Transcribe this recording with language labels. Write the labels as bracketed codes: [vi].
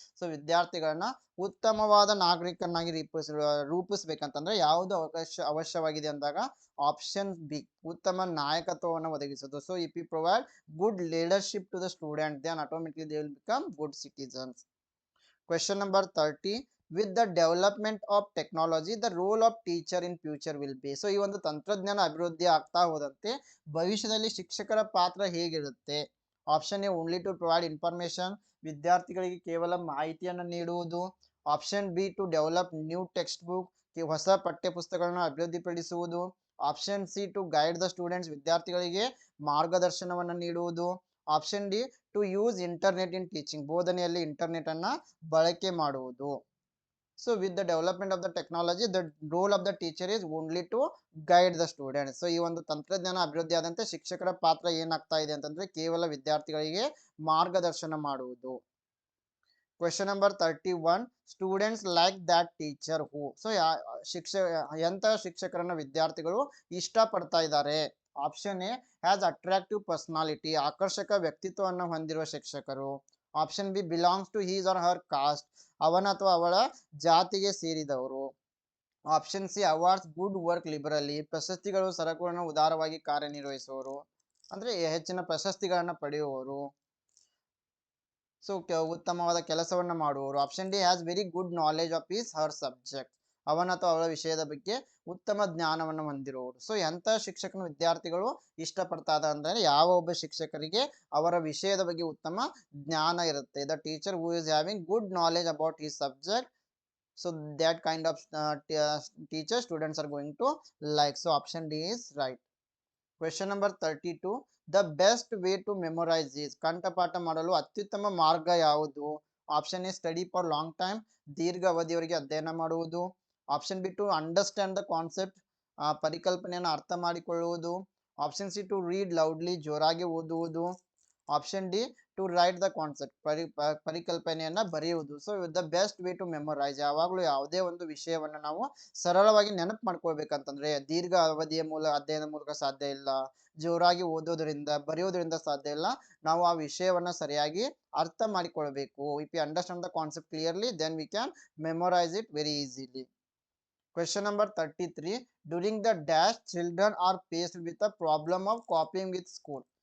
[kn] So ವಿದ್ಯಾರ್ಥಿಗಳನ್ನ ಉತ್ತಮವಾದ ನಾಗರಿಕನಾಗಿ ರೂಪಿಸ್ಬೇಕಂತಂದ್ರೆ ಯಾವುದು ಅವಶ್ಯವಾಗಿದೆ ಅಂದಾಗ ಆಪ್ಷನ್ ಬಿ ಉತ್ತಮ ನಾಯಕತ್ವವನ್ನು ಒದಗಿಸುವುದು. [en] So if you provide good leadership to the student, then automatically they will become good citizens. [kn] Question number 30, [en] with the development of technology the role of teacher in future will be. [kn] So ಈ ಒಂದು ತಂತ್ರಜ್ಞಾನ ಅಭಿವೃದ್ಧಿ ಆಗ್ತಾ ಹೋದಂತೆ ಭವಿಷ್ಯದಲ್ಲಿ ಶಿಕ್ಷಕರ ಪಾತ್ರ ಹೇಗಿರುತ್ತೆ? [en] option A only to provide information, [kn] ವಿದ್ಯಾರ್ಥಿಗಳಿಗೆ ಕೇವಲ ಮಾಹಿತಿಯನ್ನು ನೀಡುವುದು. [en] option B to develop new text book, [kn] ಹೊಸ ಪಠ್ಯ ಪುಸ್ತಕಗಳನ್ನು ಅಭಿವೃದ್ಧಿಪಡಿಸುವುದು. [en] option C to guide the students, [kn] ವಿದ್ಯಾರ್ಥಿಗಳಿಗೆ ಮಾರ್ಗದರ್ಶನವನ್ನು ನೀಡುವುದು. [en] option D to use internet in teaching, [kn] ಬೋಧನೆಯಲ್ಲಿ internet ಅನ್ನ ಬಳಕೆ ಮಾಡುವುದು. [en] So with the development of the technology, the role of the teacher is only to guide the students. [kn] So ಈ ಒಂದು ತಂತ್ರಜ್ಞಾನ ಅಭಿವೃದ್ಧಿ ಆದಂತೆ ಶಿಕ್ಷಕರ ಪಾತ್ರ ಏನಾಗ್ತಾ ಇದೆ ಅಂತಂದ್ರೆ ಕೇವಲ ವಿದ್ಯಾರ್ಥಿಗಳಿಗೆ ಮಾರ್ಗದರ್ಶನ ಮಾಡುವುದು. [en] Question number 31, students like that teacher who. [kn] So ಎಂತ ಶಿಕ್ಷಕರನ್ನ ವಿದ್ಯಾರ್ಥಿಗಳು ಇಷ್ಟ ಪಡ್ತಾ ಇದ್ದಾರೆ? [en] option A has attractive personality, [kn] ಆಕರ್ಷಕ ವ್ಯಕ್ತಿತ್ವವನ್ನು ಹೊಂದಿರುವ ಶಿಕ್ಷಕರು. [en] option B belongs to his or her caste, [kn] ಅವನ ಅಥವಾ ಅವಳ ಜಾತಿಗೆ ಸೇರಿದವರು. [en] option C awards good work liberally, [kn] ಪ್ರಶಸ್ತಿಗಳು ಸರಕುಗಳನ್ನು ಉದಾರವಾಗಿ ಕಾರ್ಯನಿರ್ವಹಿಸುವವರು, ಅಂದ್ರೆ ಹೆಚ್ಚಿನ ಪ್ರಶಸ್ತಿಗಳನ್ನ ಪಡೆಯುವವರು. ಸೊ ಉತ್ತಮವಾದ ಕೆಲಸವನ್ನ ಮಾಡುವವರು. [en] option D has very good knowledge of his her subject, [kn] ಅವನ ಅಥವಾ ಅವಳ ವಿಷಯದ ಬಗ್ಗೆ ಉತ್ತಮ ಜ್ಞಾನವನ್ನು ಹೊಂದಿರುವವರು. ಸೊ ಎಂತ ಶಿಕ್ಷಕನ ವಿದ್ಯಾರ್ಥಿಗಳು ಇಷ್ಟಪಡ್ತಾ ಇದ್ದಾರೆ ಅಂದ್ರೆ ಯಾವ ಒಬ್ಬ ಶಿಕ್ಷಕರಿಗೆ ಅವರ ವಿಷಯದ ಬಗ್ಗೆ ಉತ್ತಮ ಜ್ಞಾನ ಇರುತ್ತೆ. [en] The teacher who is having good knowledge about his subject, so that kind of teacher students are going to like. So option D is right. Question number 32, the best way to memorize is, [kn] ಕಂಠಪಾಠ ಮಾಡಲು ಅತ್ಯುತ್ತಮ ಮಾರ್ಗ ಯಾವುದು? [en] option A study for long time, [kn] ದೀರ್ಘ ಅವಧಿಯವರೆಗೆ ಅಧ್ಯಯನ ಮಾಡುವುದು. [en] option B to understand the concept, [kn] ಪರಿಕಲ್ಪನೆಯನ್ನು ಅರ್ಥ ಮಾಡಿಕೊಳ್ಳುವುದು. [en] option C to read loudly, [kn] ಜೋರಾಗಿ ಓದುವುದು. [en] option D to write the concept, [kn] ಪರಿಕಲ್ಪನೆಯನ್ನ ಬರೆಯುವುದು. [en] so the best way to memorize, [kn] ಯಾವಾಗಲೂ ಯಾವುದೇ ಒಂದು ವಿಷಯವನ್ನ ನಾವು ಸರಳವಾಗಿ ನೆನಪು ಮಾಡ್ಕೊಳ್ಬೇಕಂತಂದ್ರೆ ದೀರ್ಘ ಅವಧಿಯ ಅಧ್ಯಯನದ ಮೂಲಕ ಸಾಧ್ಯ ಇಲ್ಲ, ಜೋರಾಗಿ ಓದೋದ್ರಿಂದ ಬರೆಯೋದ್ರಿಂದ ಸಾಧ್ಯ ಇಲ್ಲ. ನಾವು ಆ ವಿಷಯವನ್ನ ಸರಿಯಾಗಿ ಅರ್ಥ ಮಾಡಿಕೊಳ್ಬೇಕು. [en] If you understand the concept clearly, then we can memorize it very easily. Question number 33, during the dash children are faced with the problem of copying with school.